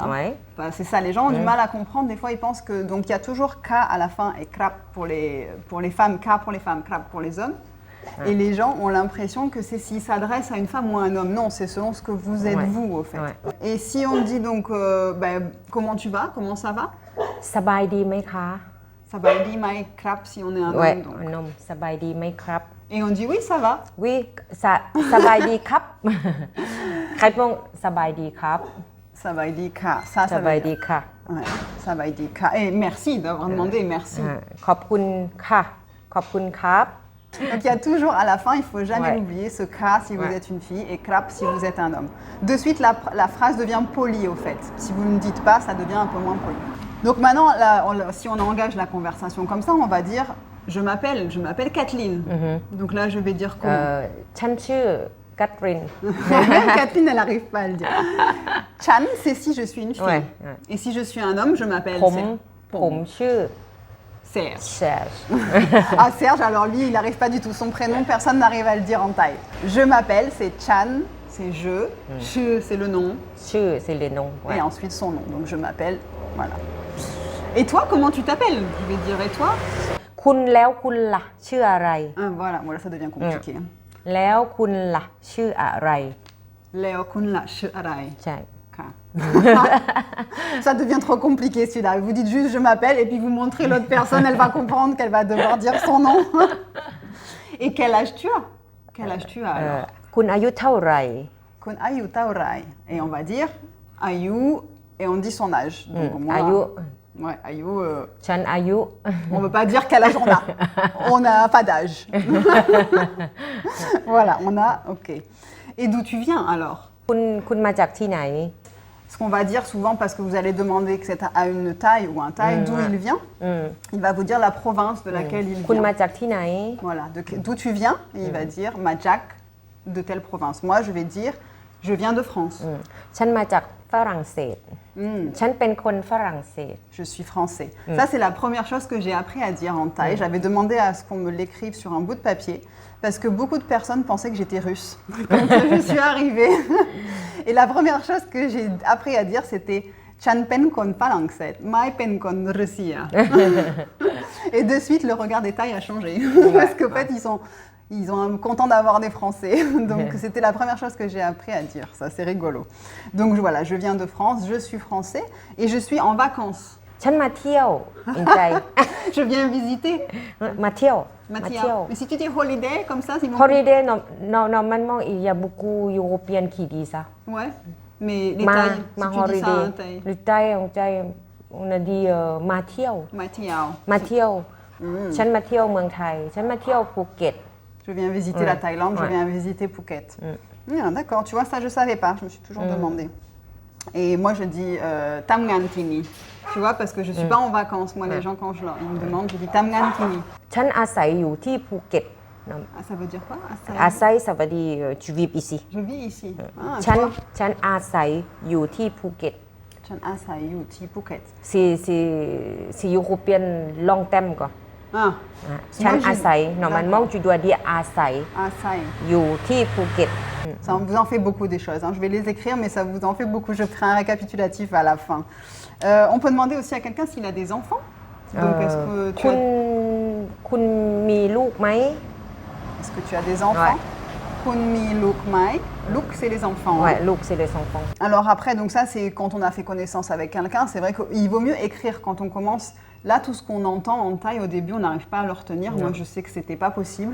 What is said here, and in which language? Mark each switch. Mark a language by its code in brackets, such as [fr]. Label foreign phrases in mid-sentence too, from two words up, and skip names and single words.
[fr] C'est ça, les gens ont du mal à comprendre. Des fois, ils pensent que donc il y a toujours ka à la fin et krap pour les femmes, ka pour les femmes, krap pour les hommes. Et les gens ont l'impression que c'est s'ils s'adressent à une femme ou à un homme. Non, c'est selon ce que vous êtes vous au fait. Et si on dit donc comment tu vas, comment ça va ? [th] สบายดีไหมคะ. สบายดีไหมครับ [fr] si on est un homme. Donc. Un homme. [th] สบายดีไหมครับ. [fr] Et on dit oui, ça va. Oui, [th] สบายดีครับ. Réponds สบายดีครับ. สบายดีค่ะ. สบายดีค่ะ. สบายดีค่ะ. [fr] Et merci d'avoir demandé, merci. [th] ขอบคุณค่ะ ขอบคุณครับ. [fr] Donc il y a toujours à la fin, il ne faut jamais oublier ce ka si vous êtes une fille et krap si vous êtes un homme. De suite, la phrase devient polie au fait. Si vous ne dites pas, ça devient un peu moins poli. Donc maintenant, là, si on engage la conversation comme ça, on va dire je m'appelle Kathleen. Donc là, je vais dire comment [th] ฉันชื่อกัตริน [fr] Kathleen, elle n'arrive pas à le dire. Chan, c'est si je suis une fille. Ouais, ouais. Et si je suis un homme, je m'appelle [th] ผมชื่อ Serge. แชร์ [fr] Ah, Serge, alors lui, il n'arrive pas du tout. Son prénom, personne n'arrive à le dire en thaï. Je m'appelle, c'est Chan, c'est je. Che, c'est le nom. ชื่อ c'est le nom Et ensuite son nom. Donc je m'appelle, voilà. Et toi, comment tu t'appelles? Je vais dire, et toi? [th] คุณแล้วคุณล่ะชื่ออะไร [fr] Ah, voilà, ça devient compliqué. [th] แล้วคุณล่ะชื่ออะไร แล้วคุณล่ะชื่ออะไร. ใช่ [fr] Ça devient trop compliqué celui-là. Vous dites juste je m'appelle et puis vous montrez l'autre personne, elle va comprendre qu'elle va devoir dire son nom. Et quel âge tu as? Quel âge tu as alors? [th] คุณอายุเท่าไหร่ คุณอายุเท่าไหร่. [fr] Et on va dire ayu et on dit son âge. Donc, moi, [th] อายุ [fr] ouais, ayu. [th] ฉันอายุ [fr] On ne veut pas dire quel âge on a. On n'a pas d'âge. Voilà, on a. Ok. Et d'où tu viens alors? [th] คุณมาจากที่ไหน [fr] Ce qu'on va dire souvent, parce que vous allez demander que c'est à une taille ou un taille, d'où il vient, il va vous dire la province de laquelle il [th] คุณมา [fr] vient. [th] จากที่ไหน [fr] Voilà, d'où tu viens, et il va dire Majak de telle province. Moi, je vais dire je viens de France. [th] ฉันมาจากฝรั่งเศส ฉันเป็นคนฝรั่งเศส [fr] Je suis français. Ça, c'est la première chose que j'ai appris à dire en thaï. J'avais demandé à ce qu'on me l'écrive sur un bout de papier parce que beaucoup de personnes pensaient que j'étais russe quand je suis arrivée. Et la première chose que j'ai appris à dire, c'était [th] ฉันเป็นคนฝรั่งเศส ไม่เป็นคนรัสเซีย. [fr] Et de suite, le regard des Thaïs a changé. Parce qu'en fait, ils sont contents d'avoir des Français. Donc, c'était la première chose que j'ai appris à dire. Ça, c'est rigolo. Donc, voilà, je viens de France, je suis français et je suis en vacances. [th] ฉันมาเที่ยวอินใจ [fr] Je viens visiter. [th] มาเที่ยว มาเที่ยว. [fr] Mais si tu dis holiday, comme ça, c'est bon. Holiday normalement il y a beaucoup d'Européens qui disent ça Ouais. Mais les [th] มา [fr] Thaïs, [th] มา [fr] si tu dis ça holiday en Thaï. le Thaï on a dit มาเที่ยว [th] มาเที่ยว. มาเที่ยวฉันมาเที่ยวเมืองไทยฉันมาเที่ยวภูเก็ต [fr] Je viens visiter la Thaïlande, je viens visiter Phuket. D'accord, tu vois, ça, je ne savais pas. Je me suis toujours demandé. Et moi, je dis [th] ทำงานที่นี่. [fr] Tu vois, parce que je ne suis pas en vacances. Moi, les gens, quand ils me demandent, je dis [th] ทำงานที่นี่. ฉันอาศัยอยู่ที่ภูเก็ต [fr] Ah, ça veut dire quoi? อาศัย ça veut dire tu vis ici Je vis ici. Ah, [th] ฉัน [fr] tu vois. [th] ฉันอาศัยอยู่ที่ภูเก็ต ฉันอาศัยอยู่ ที่ภูเก็ต. [fr] c'est européen long terme quoi Ah, [th] ฉัน [fr] Moi, j'ai- อาศัย normalement tu dois dire อาศัย [th] Asai. อยู่ที่ภูเก็ต [fr] Ça vous en fait beaucoup des choses. Hein. Je vais les écrire, mais ça vous en fait beaucoup. Je ferai un récapitulatif à la fin. On peut demander aussi à quelqu'un s'il a des enfants. Donc, est-ce que tu [th] คุณ [fr] as, [th] คุณมีลูกไหม [fr] est-ce que tu as des enfants? [th] คุณมีลูกไหม. [fr] Luk, c'est les enfants. hein. Ouais, look, c'est les enfants. Alors après, donc ça, c'est quand on a fait connaissance avec quelqu'un. C'est vrai qu'il vaut mieux écrire quand on commence. Là, tout ce qu'on entend en thaï, au début, on n'arrive pas à le retenir. Moi, je sais que c'était pas possible.